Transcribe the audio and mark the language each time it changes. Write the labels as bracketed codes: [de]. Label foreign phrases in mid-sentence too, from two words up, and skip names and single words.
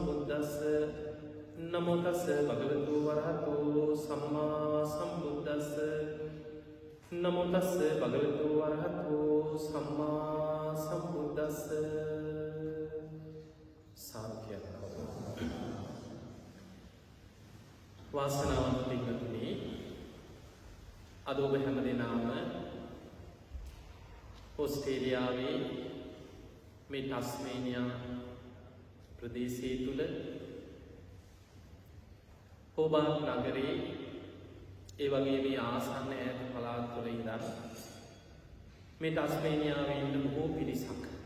[pi] සම්බුද්දස්ස නමෝ තස්ස භගවතු වරහතෝ සම්මා සම්බුද්දස්ස නමෝ තස්ස භගවතු වරහතෝ සම්මා සම්බුද්දස්ස [si] සාඛ්‍යයක් වාසනාවන්ත පින්වත්නි අද ඔබ හැමදෙනාම ඕස්ට්‍රේලියාවේ මේ ටස්මේනියා ප්‍රදේශයේ තුල හෝබාට් නගරයේ ඒ වගේ මේ ආසන්න ඈත පළාත් වල ඉඳන් මේ ටස්මේනියාවේ ඉන්න බොහෝ පිරිසක්